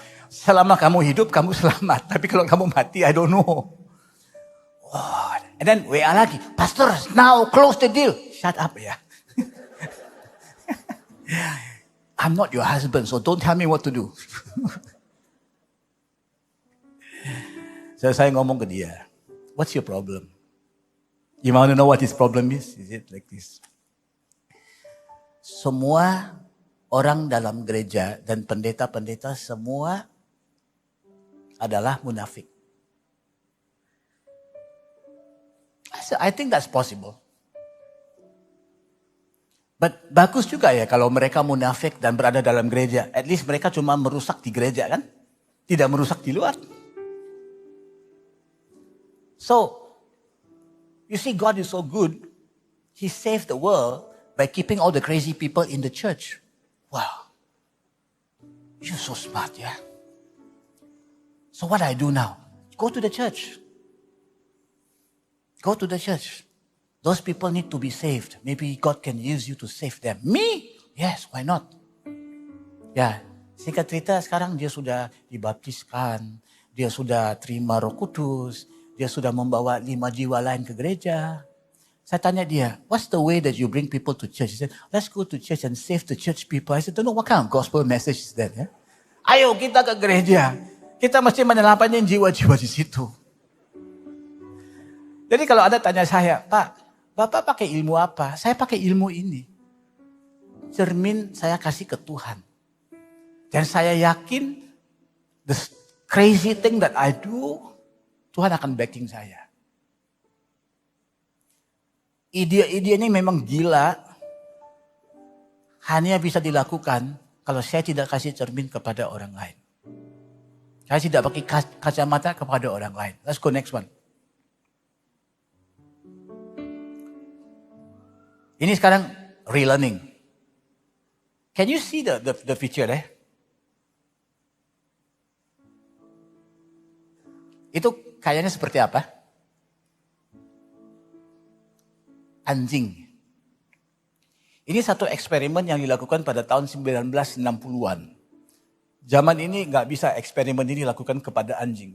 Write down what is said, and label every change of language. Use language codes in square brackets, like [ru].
[id] Selama kamu hidup, kamu selamat. Tapi kalau kamu mati, [en] I don't know. Oh, and then WA lagi, Pastor, now close the deal. Shut up ya. I'm not your husband, so don't tell me what to do. So [id] saya ngomong ke dia, [en] what's your problem? You want to know what his problem is? Is it like this? [id] Semua orang dalam gereja dan pendeta-pendeta semua adalah munafik. [en] I think that's possible. [id] But bagus juga ya kalau mereka munafik dan berada dalam gereja. At least mereka cuma merusak di gereja kan? Tidak merusak di luar. [en] So, you see God is so good. He saved the world by keeping all the crazy people in the church. Wow. You're so smart, yeah? So what I do now? Go to the church. Go to the church. Those people need to be saved. Maybe God can use you to save them. Me? Yes, why not? [id] Ya, singkat cerita sekarang dia sudah dibaptiskan. Dia sudah terima Roh Kudus. Dia sudah membawa 5 jiwa lain ke gereja. Saya tanya dia, [en] what's the way that you bring people to church? He said, let's go to church and save the church people. I said, don't know what kind of gospel message is that. [id] Ya? Ayo kita ke gereja. Kita mesti menyelamatkan jiwa-jiwa di situ. Jadi kalau ada tanya saya, Pak, Bapak pakai ilmu apa? Saya pakai ilmu ini. Cermin saya kasih ke Tuhan. Dan saya yakin [en] the crazy thing that I do, [id] Tuhan akan backing saya. Ide-ide ini memang gila. Hanya bisa dilakukan kalau saya tidak kasih cermin kepada orang lain. Saya tidak pakai kacamata kepada orang lain. [en] Let's go next one. [id] Ini sekarang relearning. [en] Can you see the picture there? [id] Itu kayaknya seperti apa? Anjing. Ini satu eksperimen yang dilakukan pada tahun 1960-an. Zaman ini nggak bisa eksperimen ini dilakukan kepada anjing.